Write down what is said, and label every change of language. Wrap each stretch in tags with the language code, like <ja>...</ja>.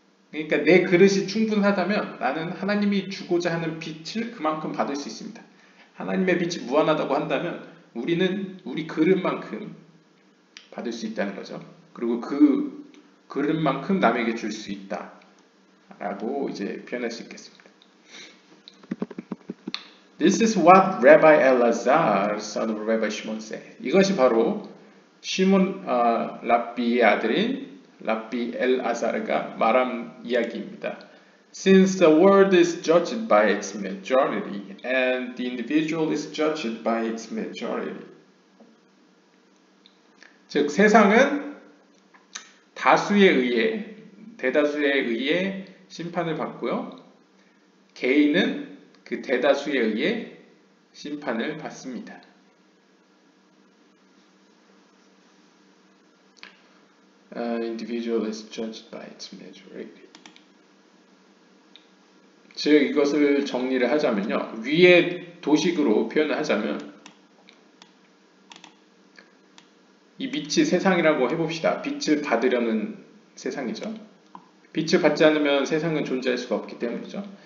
<ko>그러니까 내 그릇이 충분하다면 나는 하나님이 주고자 하는 빛을 그만큼 받을 수 있습니다. 하나님의 빛이 무한하다고 한다면 우리는 우리 그릇만큼 받을 수 있다는 거죠. 그리고 그 그릇만큼 남에게 줄 수 있다 라고 이제 표현할 수 있겠습니다.</ko> <en>This is what Rabbi Elazar, son of Rabbi Shimon said.</en> <ko>이것이 바로 시몬 랍비의 아들인 랍비 엘아사르가 말한 이야기입니다.</ko> <en>Since the world is judged by its majority and the individual is judged by its majority.</en> <ko>즉 세상은 다수에 의해 대다수에 의해 심판을 받고요. 개인은 그 대다수에 의해 심판을 받습니다.</ko> <en>Individual is judged by its majority.</en> <ko>즉 이것을 정리를 하자면요. 위의 도식으로 표현을 하자면 이 빛이 세상이라고 해봅시다. 빛을 받으려는 세상이죠. 빛을 받지 않으면 세상은 존재할 수가 없기 때문이죠.</ko>